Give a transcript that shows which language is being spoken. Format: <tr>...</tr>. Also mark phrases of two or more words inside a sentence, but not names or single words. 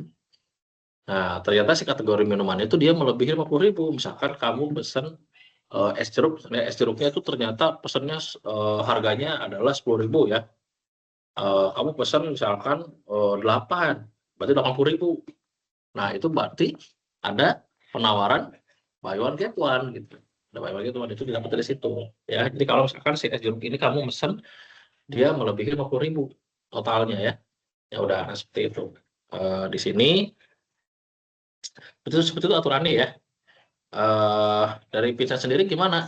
<id>Nah, ternyata si kategori minuman itu dia melebihi 50.000. Misalkan kamu pesen es jeruk, es jeruknya itu ternyata pesennya harganya adalah 10.000 ya. Kamu pesen misalkan 8, berarti 80.000. Nah, itu berarti ada penawaran</id> <en>buy one get one</en> <id>gitu. Ada</id> <en>buy one get one</en> <id>itu didapat dari situ ya. Jadi kalau misalkan si es jeruk ini kamu mesen dia melebihi 50.000 totalnya ya. Ya udah seperti itu. Di sini seperti itu aturannya ya. Dari Vincent sendiri gimana?</id>